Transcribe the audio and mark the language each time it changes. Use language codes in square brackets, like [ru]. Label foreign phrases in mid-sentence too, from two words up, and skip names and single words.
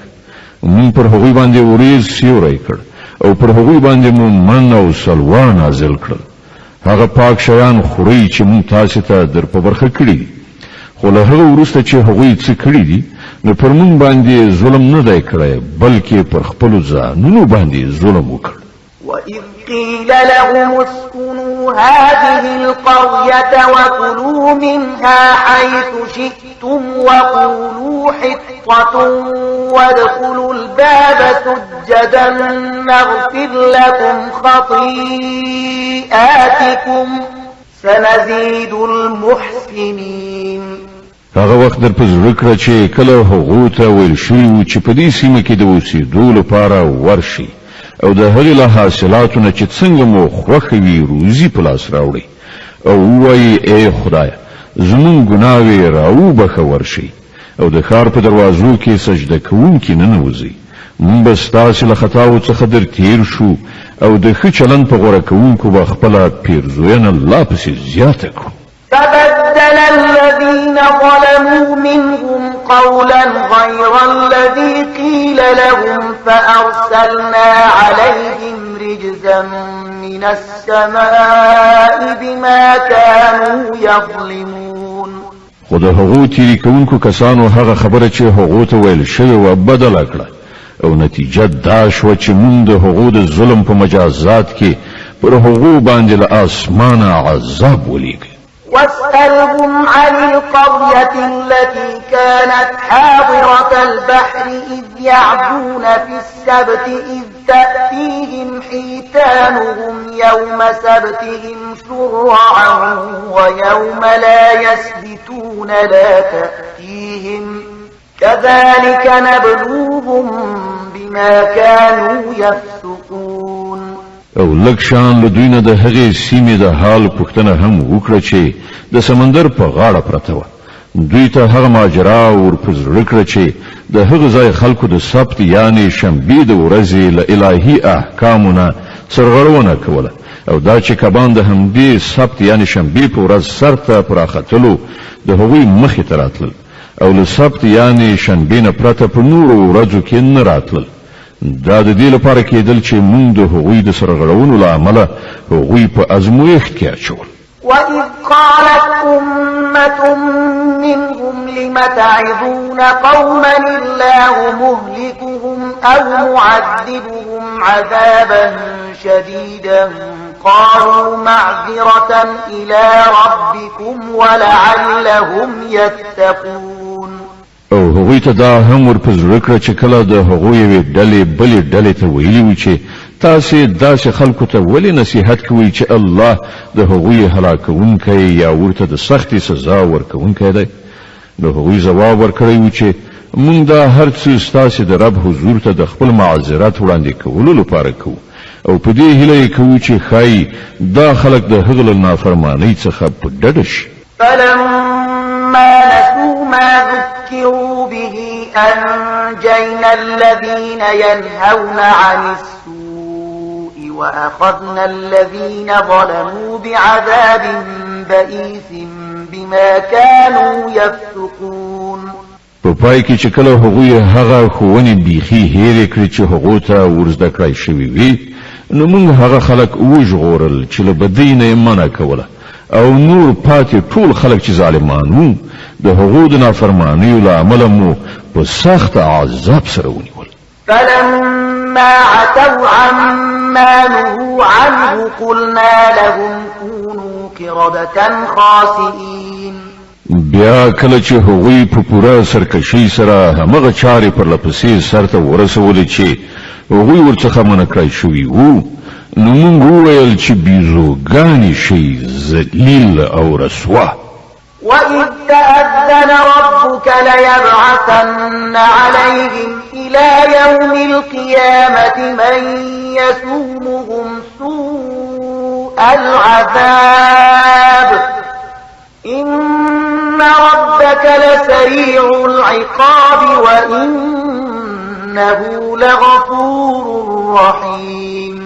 [ps] مونږ پر هغوی باندې وریځ سیوری کړ او پر هغوی باندې مو من او سلوا نازل کړل. هغه پاک شیان خورئ چې مونږ تاسې ته در په برخه کړي دي خو له هغه وروسته چې هغوی څه کړي دي نو پر مونږ باندې ظلم نه دی کړی بلکې پر خپلو ځانونو باندې ظلم وکړ. [ar] وإذ قيل لهم اسكنوا هذه القرية وكلوا منها حيث شئتم وقولوا حطة وادخلوا الباب سجدا نغفر لكم خطيئاتكم سنزيد المحسنين. [ps] هغه وخت در په زړه کړه چې کله هغو ته ویل شوي و چې په دې سیمه کې د اوسېدو لپاره ورشي او د هغې له حاصلاتو نه چې څنګه مو خوښه وي روزي په لاس راوړئ او ووایي ای خدایه زموږ ګناوې راوبخه ورشئ او د ښار په دروازو کې سجده کوونکي ننوځئ موږ به ستاسې له خطاو څخه در تیر شو او د ښه چلند په غوره کوونکو به خپله پیرزوینه لا پسې زیاته کړو. [ar] فبدل الذين ظلموا منهم قولا غير الذي قيل لهم فأرسلنا عليهم رجزا من السماء بما كانوا يظلمون. [ps] خو د هغو تیری کوونکو کسانو هغه خبره چې هغو ته ویل شوې وه بدله کړه او نتیجه دا شوه چې مونږ د هغو د ظلم په مجازات کې پر هغو باندې له آسمانه عذاب ولیږه. [ar] واسألهم عن القرية التي كانت حاضرة البحر إذ يعدون في السبت إذ تأتيهم حيتانهم يوم سبتهم شرعا ويوم لا يسبتون لا تأتيهم كذلك نبلوهم بما كانوا يفسقون. [ps] او لږ شان له دوی نه د هغې سیمې د حال پوښتنه هم وکړه چې د سمندر په غاړه پرته وه. دوی ته هغه ماجرا ور په زړه کړه چې د هغه ځای خلکو د سبت یعنې شنبې د ورځې له الهي احکامو نه سرغړونه کوله او دا چې کبان د همدې سبت یعنې شنبې په ورځ سر ته په راختلو د هغوی مخې ته راتلل او له سبت یعنې شنبې نه پرته په نورو ورځو کې نه راتلل. دا د دې لپاره کېدل چې مونږ د هغوی د سرغړونو له امله هغوی په ازمویښت کې اچول. [ar] وإذ قالت أمة منهم لم تعظون قوما الله مهلكهم أو معذبهم عذابا شديدا قالوا معذرة إلى ربكم ولعلهم يتقون. [ps] او هغوی ته دا هم ور په زړه کړه چې کله د هغوی یوې ډلې بلې ډلې ته ویلي وي چې تاسې داسې خلکو ته ولې نصیحت کوئ چې الله د هغوی هلاکوونکی یا ورته د سختې سزا ورکوونکی دی نو هغوی ځواب ورکړی و چې موږ دا هر څه ستاسې د رب حضور ته د خپل معذرت وړاندې کولو لپاره کوو او په دې هیله یې کوو چې ښایي دا خلک د هغه له نافرمانۍ څخه په ډډه شي. [ar] فلما نسوا ما ذكروا به أنجينا الذين ينهون عن السوء وأخذنا الذين ظلموا بعذاب بئيس بما كانوا يفسقون. [ps] په پای کې چې کله هغوی هغه ښوونې بیخي هېرې کړې چې هغو ته ورزده کړای شوي وي نو موږ هغه خلک وژغورل چې له بدۍ نه یې منع کوله او نور پاتې ټول خلک چې ظالمان وو د هغو د نافرمانیو له امله مو په سخت عذاب سره ونیول. [ar] فلما عتوا عما نهوا عنه قلنا لهم كونوا قردة خاسئين. [ps] بیا کله چې هغوی په پوره سرکشي سره همغه چارې پر لپسې سرته ورسولې چې هغوی ورڅخه منع کړای شوي وو نو موږ وویل چې بیزوګانې شي ذلیل او رسوا. [ar] وإذ تأذن ربك ليبعثن عليهم إلى يوم القيامة من يسومهم سوء العذاب إن ربك لسريع العقاب وإنه لغفور رحيم.